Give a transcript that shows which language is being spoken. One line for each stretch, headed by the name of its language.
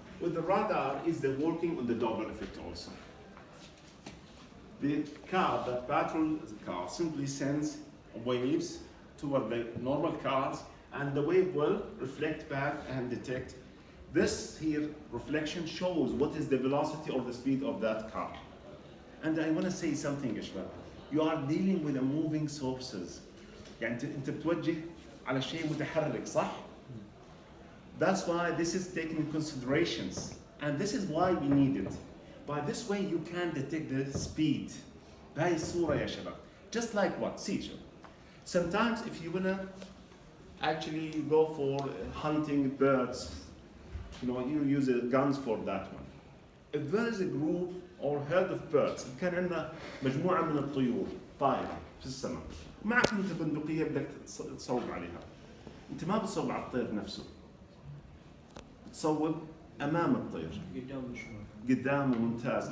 English: With the radar is the working on the Doppler effect also. The car that patrols the car simply sends waves toward the normal cars, and the wave will reflect back and detect. This here reflection shows what is the velocity or the speed of that car. And I want to say something, Ishbab. You are dealing with a moving sources.
Arabic: يعني أنت بتوجه على شيء متحرك, صح?
English: That's why this is taken in considerations, and this is why we need it. By this way, you can detect the speed.
Arabic: بهاي الصورة يا شباب.
English: Just like what? See,
Arabic: شباب.
English: Sometimes if you wanna actually go for hunting birds, you use guns for that one. If there is a group or herd of birds,
Arabic: كان عندنا مجموعة من الطيور طايرة في السماء. معك أنت بندقية بدك تصوب عليها. أنت ما بتصوب على الطير نفسه. تصوب أمام الطير. قدامه ممتاز.